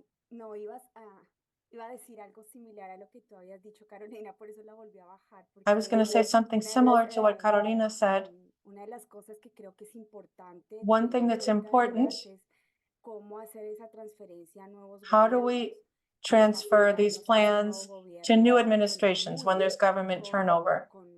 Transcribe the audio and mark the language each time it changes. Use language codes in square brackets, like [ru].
[es] No, iba a decir algo similar a lo que tú habías dicho, Carolina, por eso la volví a bajar. [en] I was going to say something similar to what Carolina said. [es] Una de las cosas que creo que es importante. [en] One thing that's important, [es] cómo hacer esa transferencia a nuevos [en] how do we transfer these plans to new administrations when there's government turnover?